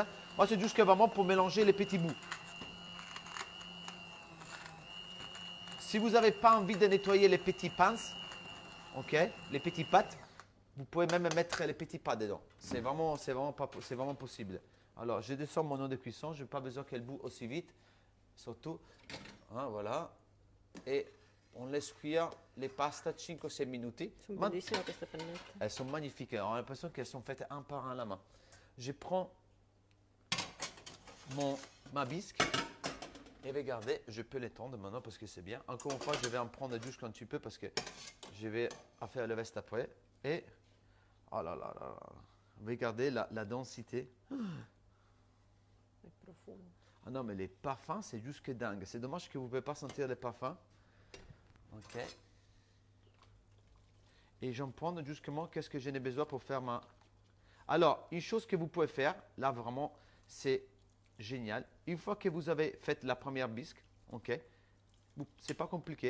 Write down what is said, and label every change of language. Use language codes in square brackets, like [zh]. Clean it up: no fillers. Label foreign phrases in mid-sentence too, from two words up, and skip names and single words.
[fr] Moi, c'est juste que vraiment pour mélanger les petits bouts. Si vous n'avez pas envie de nettoyer les petits pinces, ok, les petits pattes, vous pouvez même mettre les petits pas dedans. C'est vraiment possible. Alors, je descends mon eau de cuisson. Je n'ai pas besoin qu'elle boue aussi vite. Surtout, hein, voilà. Et on laisse cuire les pastas 5 [it] o 6 minuti. Sono bellissime queste pennette. [fr] Elles sont magnifiques. On a l'impression qu'elles sont faites un par un à la main. Je prends ma bisque. Et regardez, je peux l'étendre maintenant parce que c'est bien. Encore une fois, je vais en prendre juste un petit peu parce que je vais faire le reste après. Et, oh là là là là. Regardez la densité. [it] È profumo. [fr] Ah non, mais les parfums, c'est juste que dingue. C'est dommage que vous ne pouvez pas sentir les parfums. Ok. Et j'en prends justement qu'est-ce que j'en ai besoin pour faire ma. Alors, une chose que vous pouvez faire, là vraiment, c'est génial. Une fois que vous avez fait la première bisque, ok, c'est pas compliqué.